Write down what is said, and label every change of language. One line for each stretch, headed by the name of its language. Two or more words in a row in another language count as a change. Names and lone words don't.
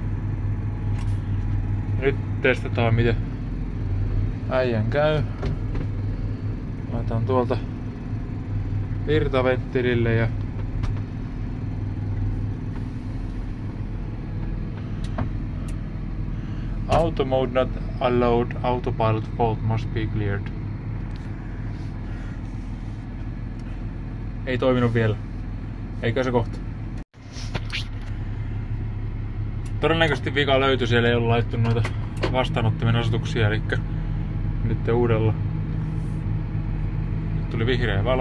Finnish: Nyt testataan miten äijän käy. Laitetaan tuolta virtaventtilille ja
English: auto mode not allowed. Autopilot fault must be cleared.
Finnish: Ei toiminut vielä. Eikö se kohta? Todennäköisesti vika löytyi, siellä ei ollut laittu noita vastaanottimen asetuksia, eli nyt uudella. Nyt tuli vihreä valo.